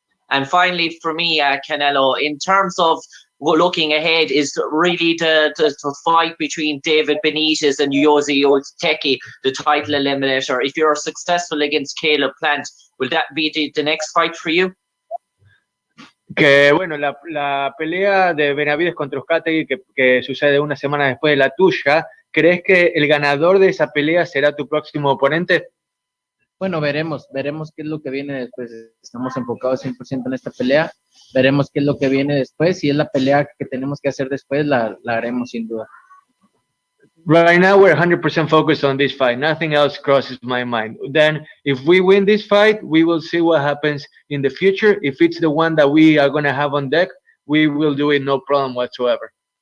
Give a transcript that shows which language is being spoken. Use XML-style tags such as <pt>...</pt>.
<en>And finally, for me, Canelo, in terms of looking ahead, is really the fight between David Benitez and Yosi Ozteki, the title eliminator. If you're successful against Caleb Plant, will that be the next fight for you?</en> <es>Que bueno, la pelea de Benavides contra Uzcategui que sucede una semana después de la tuya, ¿crees que el ganador de esa pelea será tu próximo oponente? Bueno, veremos qué es lo que viene después. Estamos enfocados 100% en esta pelea. Veremos qué es lo que viene después. Si es la pelea que tenemos que hacer después, la haremos sin duda.</es> <en>Right now, we're 100% focused on this fight. Nothing else crosses my mind. Then, if we win this fight, we will see what happens in the future. If it's the one that we are going to have on deck, we will do it no problem whatsoever.</en>